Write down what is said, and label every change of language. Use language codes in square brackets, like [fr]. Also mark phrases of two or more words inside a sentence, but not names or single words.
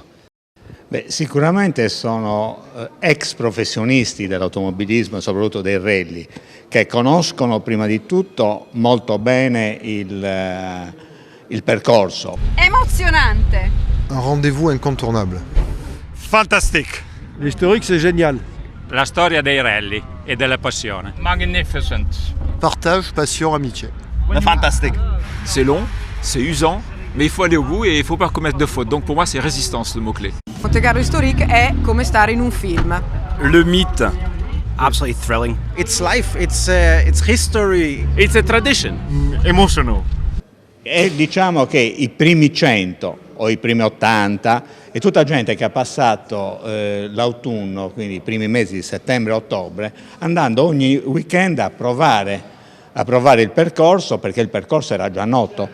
[it] Beh, sicuramente sono ex professionisti dell'automobilismo e soprattutto dei rally, che conoscono prima di tutto molto bene il percorso. Emozionante. [fr] Un rendez-vous incontournable. Fantastique. L'historique c'est génial. [it] La storia dei rally e della passione. [fr] Magnificent. Partage, passion, amitié. Fantastique. C'est long, c'est usant, mais il faut aller au bout et il faut pas commettre de fautes. Donc pour moi c'est résistance le mot-clé. [it] Monte Carlo Historique è come stare in un film. [fr] Le mythe. [en] Absolutely thrilling. It's life, it's history. It's a tradition. Emotional. [it] E diciamo che i primi 100 o i primi 80 è tutta gente che ha passato l'autunno, quindi i primi mesi di settembre e ottobre, andando ogni weekend a provare il percorso, perché il percorso era già noto.